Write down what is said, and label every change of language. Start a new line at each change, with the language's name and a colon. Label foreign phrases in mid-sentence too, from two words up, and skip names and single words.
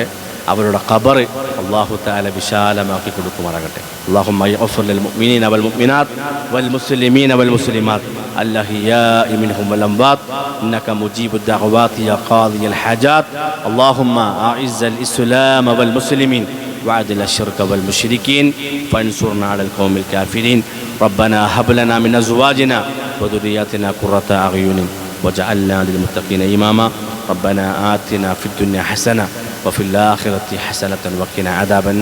Malayalam: അവരുടെ ഖബർ അല്ലാഹു തആല വിശാലമാക്കി കൊടുക്കുമാറാകട്ടെ.
Arabic: اللهم اغفر للمؤمنين والمؤمنات والمسلمين والمسلمات الأحياء منهم والأموات إنك مجيب الدعوات يا قاضي الحاجات. اللهم أعز الإسلام والمسلمين وعدل الشرك والمشركين فانصرنا على القوم الكافرين. ربنا هب لنا من أزواجنا وذرياتنا قرة أعين وجعلنا للمتقين إماما. ربنا آتنا في الدنيا حسنة وفي الآخرة حسنة وقنا عذاب النار.